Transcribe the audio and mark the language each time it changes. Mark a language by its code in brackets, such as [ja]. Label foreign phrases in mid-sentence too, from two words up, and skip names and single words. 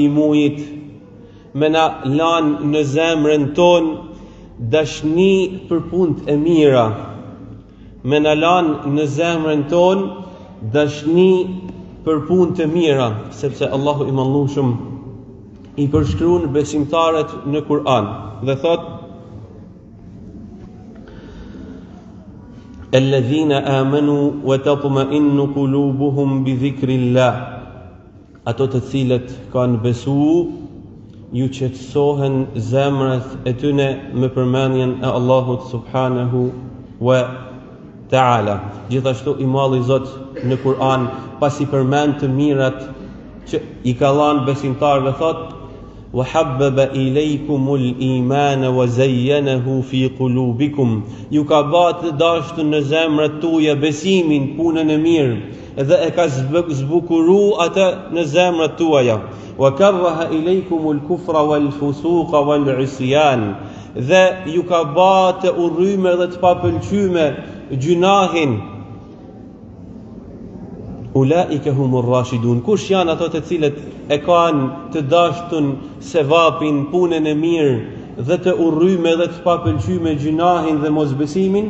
[sq] mujit me na lanë në zemrën tonë dashni për punët e mira, me na lanë në zemrën tonë dashni për punë të mira, sepse Allahu i Madhëruar i përshkruan besimtarët në Kur'an dhe thot: [ar] الذين آمنوا وتطمئن قلوبهم بذكر الله. [sq] Ato të cilët kanë besu, ju qetësohen zemrat e tyre me përmendjen e Allahut [ar] سبحانه وتعالى. [sq] Gjithashtu i malli Zot në Kur'an pasi përmend të mirat që i ka dhënë besimtarëve thot: [ar] وحبب إليكم الإيمان وزينه في قلوبكم. [sq] Ju ka bërë të dashur në zemrat tuaja besimin, punën e mirë dhe e ka zbukuru atë në zemrat tuaja. [ar] وكره إليكم الكفر والفسوق والعصيان. [sq] Dhe ju ka bërë të urryme dhe të papëlqyme gjunahin. [ar] أولئك هم الراشدون. [sq] Kush janë ato të cilët e kanë të dashtun sevapin, punën e mirë dhe të urryme dhe të papëlqyme gjunahin dhe mosbesimin?